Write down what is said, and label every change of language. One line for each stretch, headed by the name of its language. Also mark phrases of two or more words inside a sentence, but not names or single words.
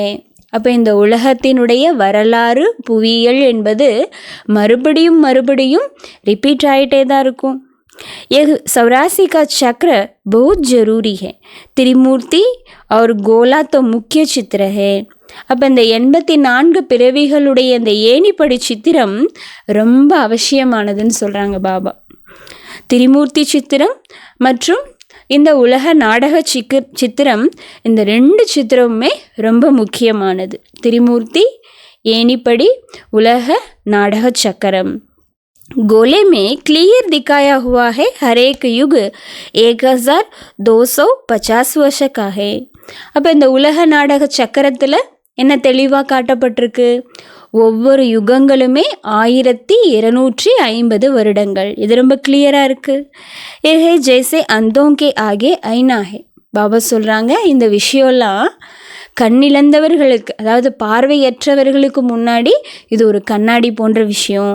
Tamil: அப்போ இந்த உலகத்தினுடைய வரலாறு புவியியல் என்பது மறுபடியும் மறுபடியும் ரிப்பீட் ஆகிட்டே தான் இருக்கும்.
Hindi: ये सौरासी का चक्र बहुत ज़रूरी है. त्रिमूर्ति और गोला तो मुख्य चित्र है.
Tamil: அப்போ இந்த 84 பிறவிகளுடைய இந்த ஏணிப்படி சித்திரம் ரொம்ப அவசியமானதுன்னு சொல்கிறாங்க பாபா. திரிமூர்த்தி சித்திரம் மற்றும் இந்த உலக நாடக சித்திரம், இந்த 2 சித்திரமுமே ரொம்ப முக்கியமானது. திரிமூர்த்தி, ஏணிப்படி, உலக நாடக சக்கரம்.
Hindi: गोले में क्लियर दिखाया हुआ है हर एक युग 1250 वर्ष का है.
Tamil: அப்போ இந்த உலக நாடக சக்கரத்தில் என்ன தெளிவாக காட்டப்பட்டிருக்கு? ஒவ்வொரு யுகங்களுமே 1250 வருடங்கள். இது ரொம்ப கிளியராக இருக்குது.
Hindi: ये है जैसे अंधों के आगे आईना है.
Tamil: பாபா சொல்கிறாங்க, இந்த விஷயம்லாம் கண்ணிழந்தவர்களுக்கு, அதாவது பார்வையற்றவர்களுக்கு முன்னாடி இது ஒரு கண்ணாடி போன்ற விஷயம்.